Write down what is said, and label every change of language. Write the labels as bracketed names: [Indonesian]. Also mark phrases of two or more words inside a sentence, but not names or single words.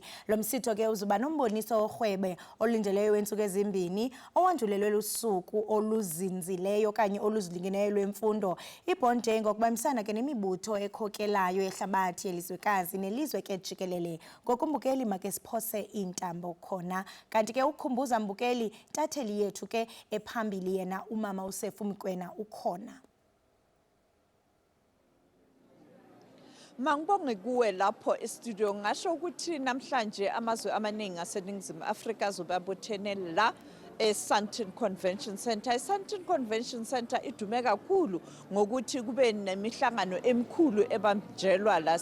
[Xhosa] Lo msitho ke uzuba nomboniso orhwebe olindeleyo wentsuku ezimbini owandulelwe lusuku oluzinzileyo okanye oluzilingeneyo lwemfundo. Ibhonde ngokubambisana ke nemibutho ekhokelayo yehlabathi yelizwekazi nelizwe ke jikelele. Ngokumbukeli make siphose intambo khona kanti ke ukhumbuza mbukeli tatheli yethu ke ephambili yena umama uSefu Mkwena ukhona. [Zulu] Mangibonge kuwe lapho e-studio ngasho ukuthi namhlanje amazwe amaningi aseNingizimu Afrika azobabuthene la eSandton Convention Center. iSandton Convention Center idume kakhulu ngokuthi kube nemihlangano emikhulu ebanjelwa la.